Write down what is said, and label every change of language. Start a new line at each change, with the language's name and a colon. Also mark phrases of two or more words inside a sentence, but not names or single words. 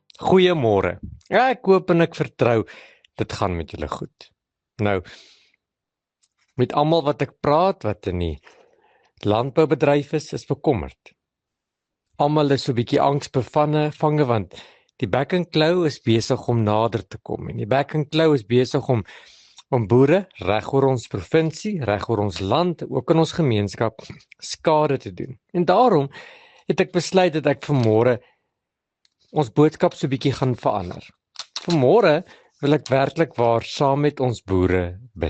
Afrikaans: Goeiemôre. Ja, ek hoop en ek vertrou dit gaan met julle goed. Nou, met almal wat ek praat wat in die landboubedryf is bekommerd. Almal is so 'n bietjie angsbevange want die back and claw is besig om nader te kom en die back and claw is besig om boere reg oor ons provinsie, reg oor ons land, ook in ons gemeenskap skade te doen. En daarom het ek besluit dat ek vanmôre ons boodskap so 'n bietjie gaan verander. Vanmôre wil ek werklik waar saam met ons boere bid.